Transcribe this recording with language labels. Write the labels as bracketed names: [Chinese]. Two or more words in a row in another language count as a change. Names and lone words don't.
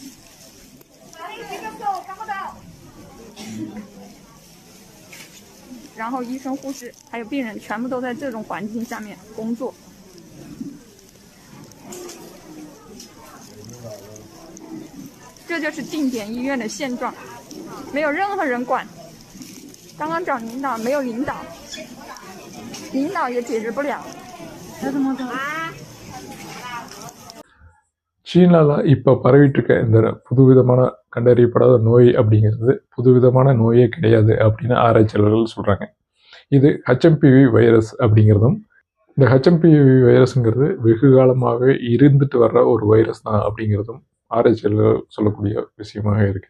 [Chinese] 然后医生、护士还有病人全部都在这种环境下面工作。这就是定点医院的现状，没有任何人管。刚刚找领导，没有领导，领导也解决不了。 [Tamil] சீனாவில் இப்போ பரவிட்டு இருக்க இந்த புதுவிதமான கண்டறியப்படாத நோய் அப்படிங்கிறது புதுவிதமான நோயே கிடையாது அப்படின்னு ஆராய்ச்சியாளர்கள் சொல்கிறாங்க. இது HMPV வைரஸ் அப்படிங்கிறதும், இந்த HMPV வைரஸுங்கிறது வெகு காலமாகவே இருந்துட்டு வர்ற ஒரு வைரஸ் தான் அப்படிங்கிறதும் ஆராய்ச்சியாளர்கள் சொல்லக்கூடிய விஷயமாக இருக்குது.